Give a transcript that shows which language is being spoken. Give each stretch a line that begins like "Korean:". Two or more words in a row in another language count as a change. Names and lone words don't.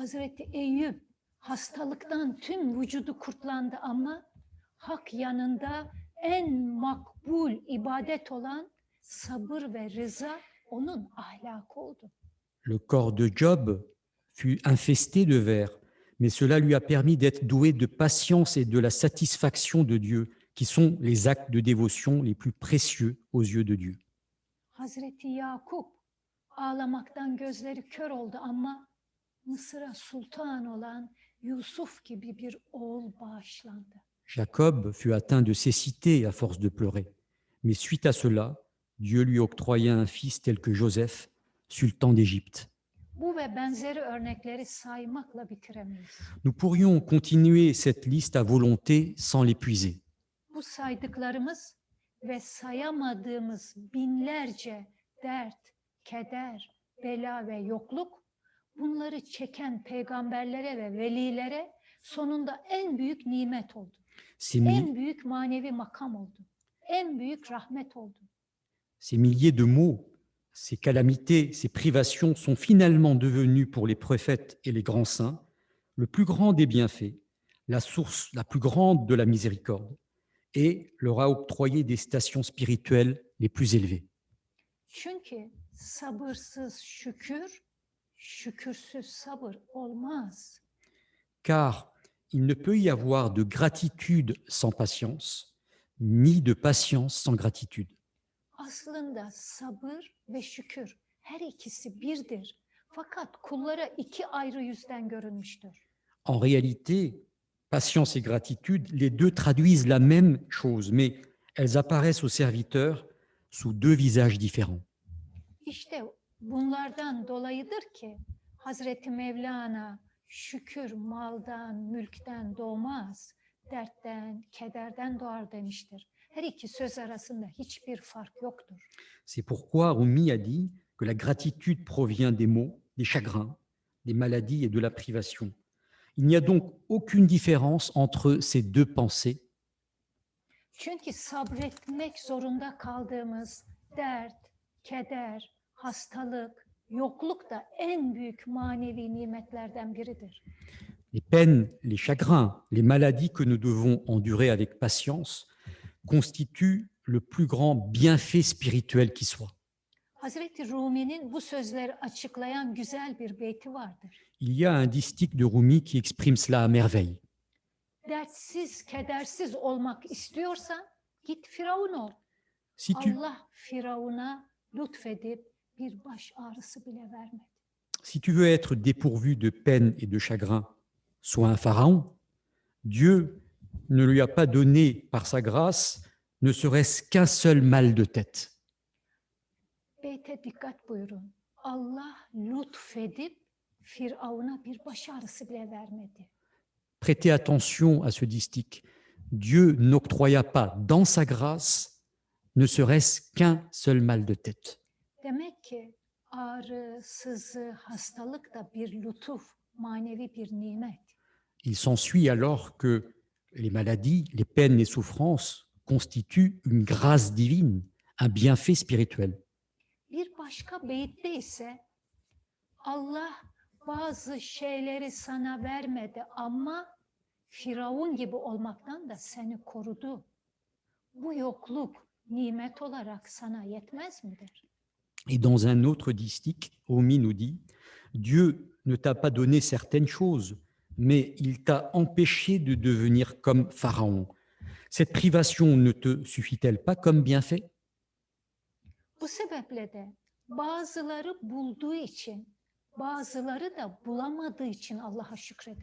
Turkish: Hazreti Eyüp Hastalıktan tüm vücudu kurtlandı ama hak yanında en makbul ibadet olan sabır ve rıza onun ahlakı oldu.
French: Le corps de Job fut infesté de vers, mais cela lui a permis d'être doué de patience et de la satisfaction de Dieu, qui sont les actes de dévotion les plus précieux aux yeux de Dieu.
Turkish: Hazreti Yakup ağlamaktan gözleri kör oldu ama Mısır'a sultan olan Yusuf gibi bir oğul bağışlandı.
French: Jacob fut atteint de cécité à force de pleurer, mais suite à cela, Dieu lui octroya un fils tel que Joseph, sultan d'Égypte.
Turkish: Bu ve benzeri örnekleri saymakla bitiremeyiz.
French: Nous pourrions continuer cette liste à volonté sans l'épuiser.
Turkish: Bu saydıklarımız ve sayamadığımız binlerce dert, keder, bela ve yokluk bunları çeken peygamberlere ve velilere sonunda en büyük nimet oldu. En büyük manevi makam oldu. En büyük rahmet oldu.
French: Ces milliers de maux, ces calamités, ces privations sont finalement devenues pour les prophètes et les grands saints le plus grand des bienfaits, la source la plus grande de la miséricorde, et leur a octroyé des stations spirituelles les plus élevées.
Turkish: Çünkü sabırsız şükür, şükürsüz sabır olmaz.
French: Car il ne peut y avoir de gratitude sans patience, ni de patience sans gratitude.
Turkish: Aslında sabır ve şükür her ikisi birdir. Fakat kullara iki ayrı yüzden görünmüştür.
French: En réalité, patience et gratitude, les deux traduisent la même chose, mais elles apparaissent aux serviteurs sous deux visages différents.
Turkish: İşte bunlardan dolayıdır ki Hazreti Mevlana şükür maldan, mülkten doğmaz, dertten, kederden doğar demiştir. Her iki söz arasında hiçbir fark yoktur.
French: C'est pourquoi Rumi a dit que la gratitude provient des maux, des chagrins, des maladies et de la privation. Il n'y a donc aucune différence entre ces deux pensées.
Turkish: Çünkü sabretmek zorunda kaldığımız dert, keder, hastalık, yokluk da en büyük manevi nimetlerden biridir.
French: Les peines, les chagrins, les maladies que nous devons endurer avec patience constituent le plus grand bienfait spirituel qui soit.
Turkish: Hazreti Rumi'nin bu sözleri açıklayan güzel bir beyti vardır.
French: Il y a un distique de Rumi qui exprime cela à merveille.
Turkish: Dertsiz, kedersiz olmak istiyorsan git Firavun ol.
French: Si tu,
Turkish: Allah Firavun'a lütfedip bir baş ağrısı bile vermedi.
French: si tu veux être dépourvu de peine et de chagrin, sois un pharaon. Dieu ne lui a pas donné par sa grâce ne serait-ce qu'un seul mal de tête.
Turkish: Beyte dikkat buyurun. Allah lütfedip Firavun'a bir baş ağrısı bile vermedi.
French: Prêtez attention à ce distique. Dieu n'octroya pas dans sa grâce ne serait-ce qu'un seul mal de tête.
Turkish: Demek ki ağrı, sızı, hastalık da bir lütuf, manevi bir nimet.
French: Il s'ensuit alors que les maladies, les peines, les souffrances constituent une grâce divine, un bienfait spirituel.
Turkish: Bir başka beyitte ise Allah bazı şeyleri sana vermedi ama Firavun gibi olmaktan da seni korudu. Bu yokluk nimet olarak sana yetmez midir?
French: Et dans un autre distique, Rumi nous dit, Dieu ne t'a pas donné certaines choses, mais il t'a empêché de devenir comme Pharaon. Cette privation ne te suffit-elle pas comme bienfait?
Turkish: Bu sebeple de bazıları bulduğu için, bazıları da bulamadığı için Allah'a şükreder.